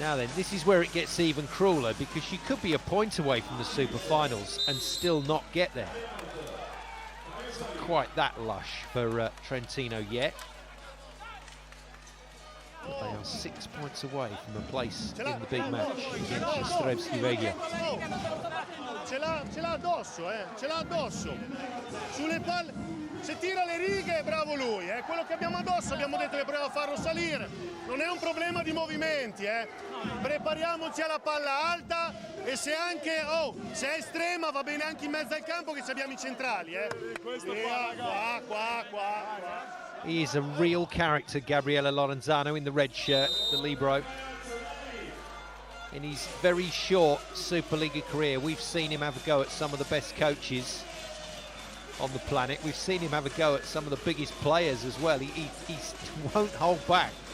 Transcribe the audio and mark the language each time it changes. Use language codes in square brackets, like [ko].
[en] Now then, this is where it gets even crueler, because you could be a point away from the SuperFinals and still not get there. It's not quite that lush for Trentino yet. But they are 6 points away from a place in the big match against Strevski Veglia. [it] Ce l'ha addosso, ce l'ha addosso. Sulle palle, se tira le righe è bravo lui, quello che abbiamo addosso abbiamo detto che proviamo a farlo salire. Non è un problema di movimenti, Prepariamoci alla palla alta, e se anche, se è estrema va bene anche in mezzo al campo, che ci abbiamo i centrali, qua. [en] He is a real character, Gabriele Lorenzano, in the red shirt, the libero. In his very short Superliga career, we've seen him have a go at some of the best coaches on the planet. We've seen him have a go at some of the biggest players as well. He won't hold back.